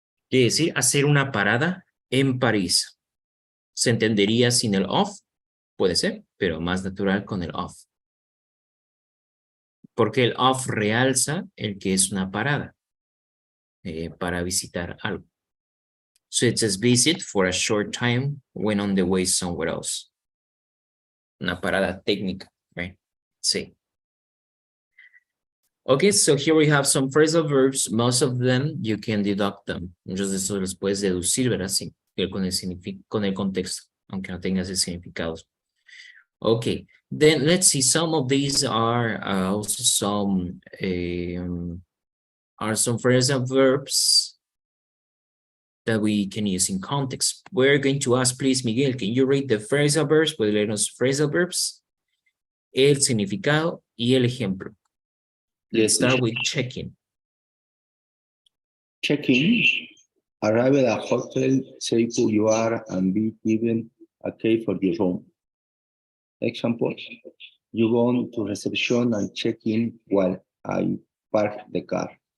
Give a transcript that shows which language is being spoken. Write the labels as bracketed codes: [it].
[es] Quiere decir hacer una parada en París. ¿Se entendería sin el off? Puede ser, pero más natural con el off. Porque el off realza el que es una parada para visitar algo. [en] So it says visit for a short time when on the way somewhere else. [es] Una parada técnica, [en] right? [es] Sí. [en] Okay, so here we have some phrasal verbs. Most of them, you can deduct them. [es] Muchos de estos los puedes deducir, ¿verdad? Sí, con el contexto, aunque no tengas el significado. [en] Okay, then let's see. Some of these are also some phrasal verbs that we can use in context. We're going to ask, please, Miguel, can you read the phrasal verbs? [es] ¿Puede leernos phrasal verbs? El significado y el ejemplo. [en] Let's start with check-in. Check-in. Arrive at a hotel, say who you are, and be given a key for your room. Example, you go on to reception and check in while I park the car.